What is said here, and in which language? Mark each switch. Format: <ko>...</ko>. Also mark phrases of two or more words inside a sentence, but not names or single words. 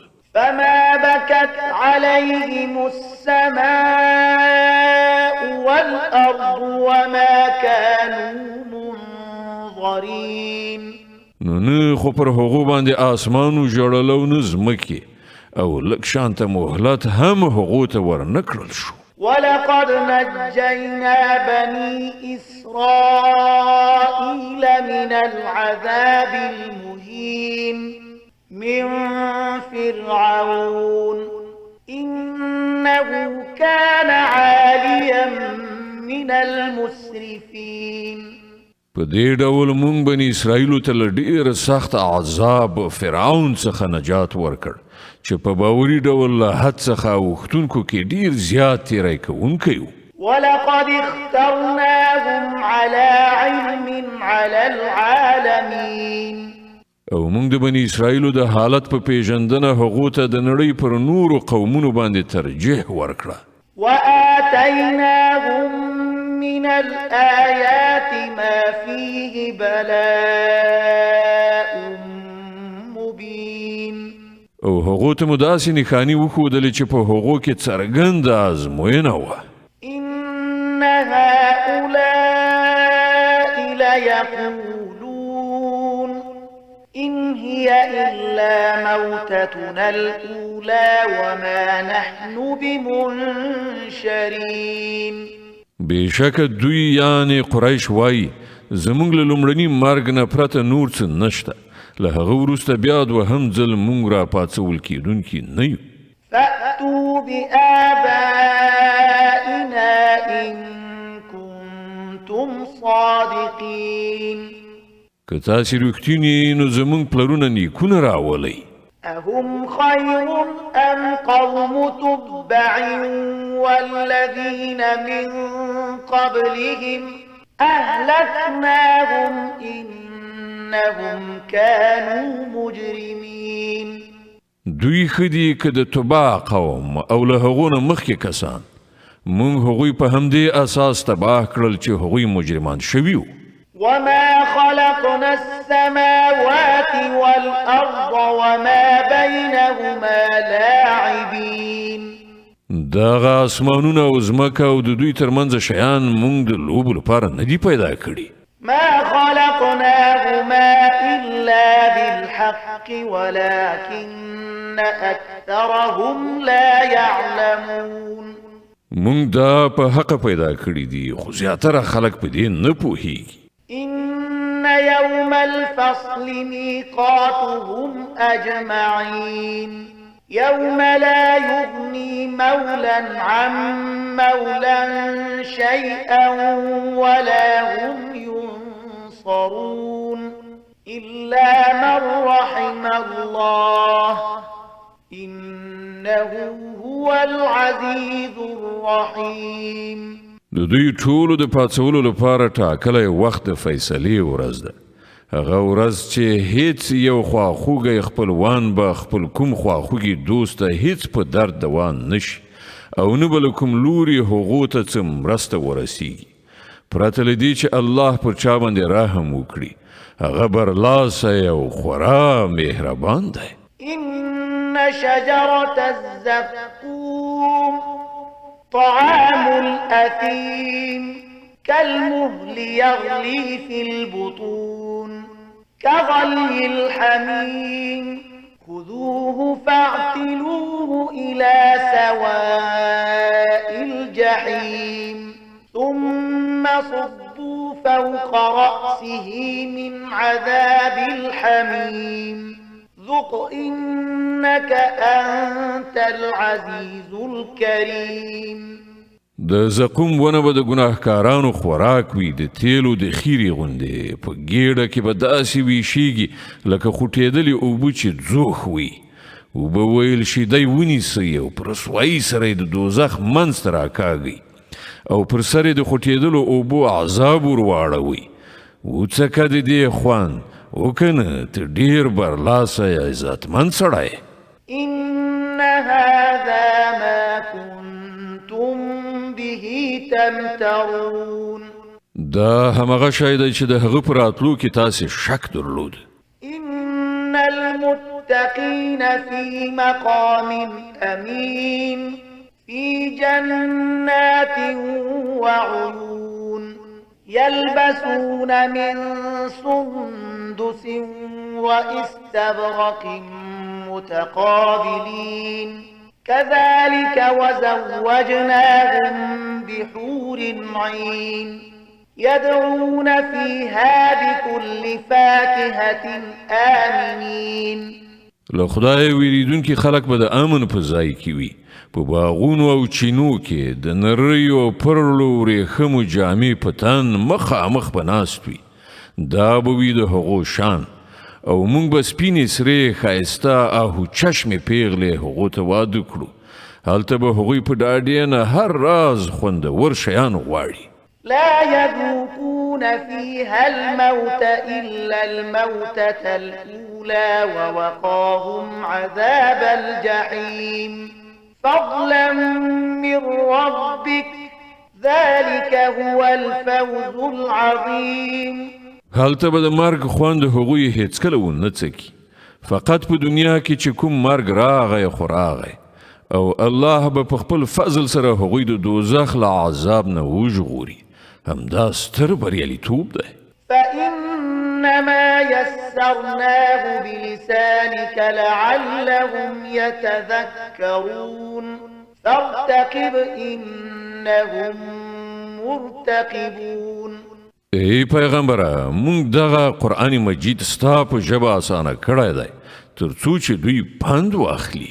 <ar>فما بكت عليهم السماء والأرض وما كانوا منظرين.</ar> <ps>نو نه خو پر هغو باندې آسمانو ژړل او نه ځمکې او لږ شانته مهلت هم هغو ته ورنه کړل شو.</ps> <ar>ولقد نجينا بني إسرائيل من العذاب المهين من فرعون إنه كان عاليا من المسرفين.</ar> <ps>په دې ډول مونږ بني اسرائیلو ته له ډېر سخت عذاب فرعون څخه نجات ورکړ چې په باوري ډول له حد څخه اوښتونکو کې ډېر زیات تیری کوونکی و.</ps> <ar>ولقد اخترناهم على علم على العالمين.</ar> <ps>او مونږ د بني اسرائیلو د حالت په پیژندنه هغو ته د نړۍ پر نورو قومونو باندې ترجیح ورکړه.</ps> <ar>وآتيناهم من الآيات ما فيه بلاء مبين.</ar> <ps>او هغو ته مو داسې نښانې وښودلې چې په هغو کې څرګنده ازموینه وه.</ps> <ar>إن هؤلاء ليقولون إن هي إلا موتتنا الأولى وما نحن بمنشرين.</ar> <ps>بېشکه دوی یعنې قریش وایي زموږ له لومړني مرګ نه پرته نور څه نشته. له هغه وروسته بیا دوهم ځل موږ را پاڅول کېدونکي نه یو.</ps> <ar>فأتوا بآبائنا إن كنتم صادقين.</ar> <ps>که تاسې رښتینې نو زموږ پلرونه نیکونه راولئ.</ps> <ar>أهم خير أم قوم تبع والذين من قبلهم أهلكناهم إنهم كانوا مجرمين.</ar> <ps>دوی ښه دي که د تبع قوم او له هغو نه مخکې کسان. موږ هغوی په همدې اساس تباه کړل چې هغوی مجرمان شوي وو.</ps> <ar>وما خلقنا السماوات والأرض وما بينهما لاعبين.</ar> <ps>دغه اسمانونه او ځمکه او د دوی ترمنځ شیان موږ د لوبو لپاره نه دي پیدا کړي.</ps> <ar>ما خلقناهما بالحق ولكن أكثرهم لا يعلمون</ar> <ps>مونږ دا په حق پیدا کړی دي خو زیاتره خلک په دې نه پوهیږي.</ps> <ar>إن يوم الفصل ميقاتهم أجمعين يوم لا يغني مولا عن مولا شيئا ولا هم ينصرون إلا من رحم الله إنه هو العزيز الرحيم.</ar> <ps>د دوی ټولو د پاتولو لپاره ټاکلی وخت د فیصلې ورځ ده. هغه ورځ چې هیڅ یو خواخوږی خپلوان به خپل کوم خواخوږي دوست ته هیڅ په درد دوان نشي او نه به له کوم لوري هغو ته څه مرسته ورسیږي پرته له دې چې الله پر چا باندې رحم وکړي. هغه برلاسی او خورا مهربان دی.</ps> <ar>إن شجرة الزقوم طعام الأثيم كالمهل يغلي في البطون كغلي الحميم خذوه فاعتلوه إلى سواء الجحيم ثم صبوا فوق رأسه من عذاب الحميم ذق إنك أنت العزيز الكريم.</ar> <ps>د زقوم ونه به د ګناهکارانو خوراک وي د تیلو د خیرې غوندې په ګېډه کې به داسې ویشیږي لکه خوټېدلې اوبه چې ځوښ وي. اوبه ویل شي دی ونیسئ او په رسوایي سره یې د دوزخ منځ ته راکاږئ او پر سر یې د خوټېدلو اوبو عذاب ور واړوئ. وڅکه د دې خوند وکنه ته ډېر برلاسی عزتمند سړی.</ps> <ar>إن هذا ما كنتم به تمترون.</ar> <ps>دا همغه شی دی چې د هغه په راتلو کې تاسې شک درلود.</ps> <ar>إن المتقين في مقام أمين في جنات وعيون يلبسون من سندس وإستبرق متقابلين كذلك وزوجناهم بحور عين يدعون فيها بكل فاكهة آمنين.</ar> <ps>له خدای ویریدونکي خلک به د امن په ځای کې وي په باغونو او چینو کې د نریو پرلو ورېښمو جامې په تن مخامخ به ناست وي. دا به وي د هغو شان او موږ به سپینې سرې ښایسته آهو چشمې پیغلې هغو ته واده کړو. هلته به هغوی په ډاډې نه هر راز خوندور شیان غواړي.</ps> <ar>لا يذوقون فيها الموت إلا الموتة الأولى ووقاهم عذاب الجحيم فضلا من ربك ذلك هو الفوز العظيم.</ar> <ps>هلته به د مرګ خوند هغوی هیڅکله ونه څکي. فقط په دنیا کې چې کوم مرګ راغی خو راغی او الله به په خپل فضل سره هغوی د دوزخ له عذاب نه وژغوري. همدا ستر بریالیتوب دی.</ps> <ar>فإنما يسرناه بلسانك لعلهم يتذكرون فارتقب إنهم مرتقبون.</ar> <ps>ای پیغمبره مونږ دغه قرآن مجید ستا په ژبه اسانه کړی دی تر څو چې دوی پند واخلي.</ps>